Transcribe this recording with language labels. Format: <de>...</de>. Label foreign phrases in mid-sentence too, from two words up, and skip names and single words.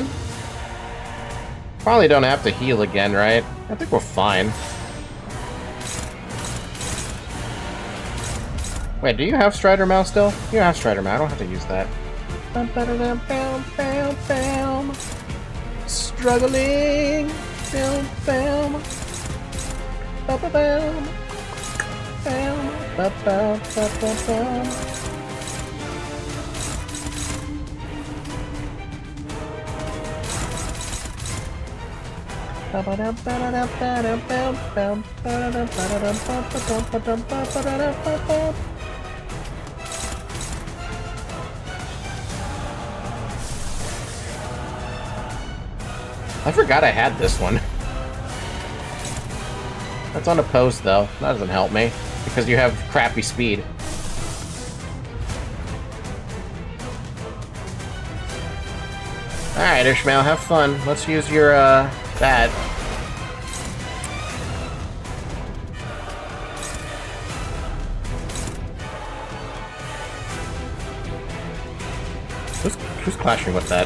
<en>Probably don't have to heal again, right? I think we're fine. Wait, do you have Strider Mouse still? You have Strider Mouse, I don't have to use that. Struggling. Bam, bam. Ba ba bam. Bam, ba ba ba ba bam. Ba ba da ba da da ba da bam bam ba da da ba da da ba ba da ba da ba da da ba ba. I forgot I had this one. That's unopposed though. That doesn't help me because you have crappy speed. Alright, Ishmael, have fun. Let's use your, that. Who's clashing with that?</en>